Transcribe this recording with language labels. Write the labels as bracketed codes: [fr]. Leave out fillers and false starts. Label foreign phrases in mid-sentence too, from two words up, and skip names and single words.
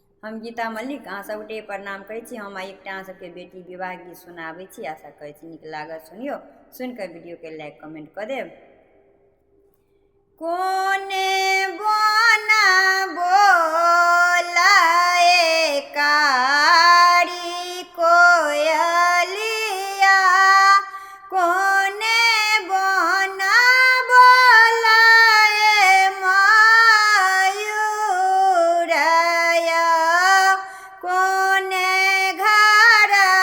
[mai] हम गीता मल्लिक अहाँ सबके प्रणाम करै छी। हम एकटा अहाँ सबके बेटी विवाह गीत सुनाबै छी। आशा करै छी नीक लागत, सुनियो। सुनिकऽ वीडियोके [en] like comment [mai] कऽ देब। कोने बना बोलाए कारी कोयलिया, कोने बना बोलाए मयूरया, कोने घर